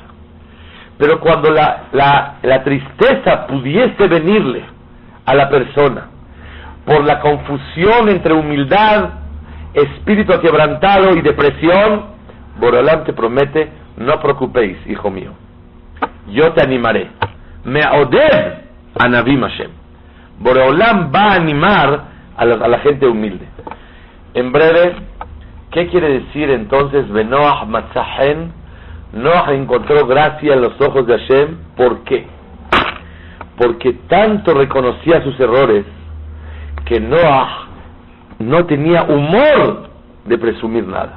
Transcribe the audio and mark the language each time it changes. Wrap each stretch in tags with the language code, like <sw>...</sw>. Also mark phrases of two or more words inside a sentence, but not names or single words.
<es>Pero cuando la tristeza pudiese venirle a la persona por la confusión entre humildad, espíritu aquebrantado y depresión, Boreolam te promete, no preocupéis, hijo mío, yo te animaré.</es> <he>מעודד ענוים השם.</he> <es>Boreolam va a animar a la gente humilde. En breve, ¿qué quiere decir entonces</es> <he>ונח מצא חן?</he> <es>Noach encontró gracia en los ojos de Hashem. ¿Por qué? Porque tanto reconocía sus errores que Noach no tenía humor de presumir nada.</es>